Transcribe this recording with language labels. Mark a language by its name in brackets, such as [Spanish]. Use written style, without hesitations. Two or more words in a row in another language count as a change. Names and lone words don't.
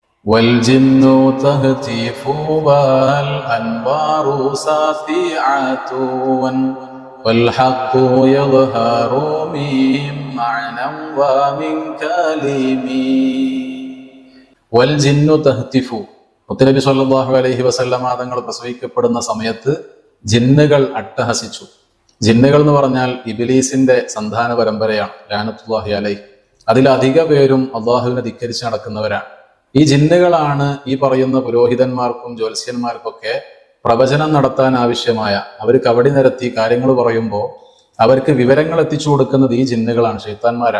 [Arabic] والجن تهتف والأنوار ساطعة والحق يظهر من معنى ومن كلم والجن تهتف. [Malayalam] മുത്തനബി [Arabic] صلى الله عليه وسلم [Malayalam] തങ്ങൾ പ്രസവിക്കപ്പെടുന്ന സമയത്ത് ജിന്നുകൾ അട്ടഹസിച്ചു. ജിന്നുകൾ എന്ന് പറഞ്ഞാൽ ഇബ്ലീസിന്റെ സന്താന പരമ്പരയാണ്, [Arabic] لعنة الله عليه. [Malayalam] അതിലധിക പേരും അള്ളാഹുവിനെ ധിക്കരിച്ച് നടക്കുന്നവരാണ്. ഈ ജിന്നുകളാണ് ഈ പറയുന്ന പുരോഹിതന്മാർക്കും ജ്യോത്സ്യന്മാർക്കൊക്കെ പ്രവചനം നടത്താൻ ആവശ്യമായ, അവർ കവടി നിരത്തി കാര്യങ്ങൾ പറയുമ്പോൾ അവർക്ക് വിവരങ്ങൾ എത്തിച്ചു കൊടുക്കുന്നത് ഈ ജിന്നുകളാണ്, ശൈത്താന്മാരാണ്.